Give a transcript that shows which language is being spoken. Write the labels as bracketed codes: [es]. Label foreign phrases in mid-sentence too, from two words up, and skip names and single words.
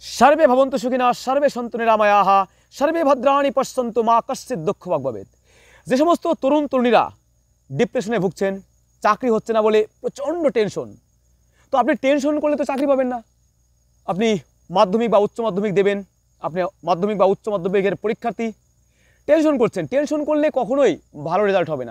[sa] सर्वे भवन्तु सुखिनः सर्वे सन्तु निरामयाः सर्वे भद्राणि पश्यन्तु मा कश्चित् दुःखभाग् भवेत्। [bn] যে সমস্ত তরুণ তরুণীরা ডিপ্রেশনে ভুগছেন, চাকরি হচ্ছে না বলে প্রচণ্ড টেনশন, তো আপনি টেনশন করলে তো চাকরি পাবেন না। আপনি মাধ্যমিক বা উচ্চ মাধ্যমিক দেবেন, আপনি মাধ্যমিক বা উচ্চ মাধ্যমিকের পরীক্ষার্থী, টেনশন করছেন, টেনশন করলে কখনোই ভালো রেজাল্ট হবে না।